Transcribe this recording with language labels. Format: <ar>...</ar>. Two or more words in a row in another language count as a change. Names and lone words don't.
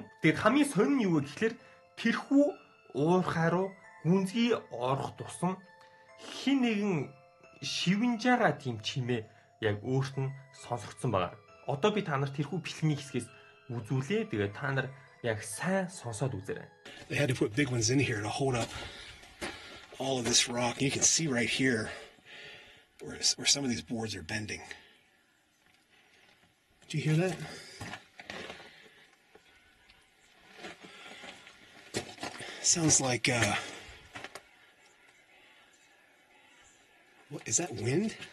<mn>Тэгээд хамгийн сонин юу вэ гэхээр тэрхүү уурхай руу гүнзгий орох тусам хин нэгэн шивнж байгаа тийм чимээ яг өөрт нь сонсогдсон байгаа. Одоо би та нарт тэрхүү бичлэгийн хэсгээс үзүүлээ. Тэгээд та нар яг сайн сонсоод үзээрэй.</mn> <en>They had to put big ones in here to hold up all of this rock. You can see right here where some of these boards are bending. Did you hear that? Sounds like what is that, wind?</en>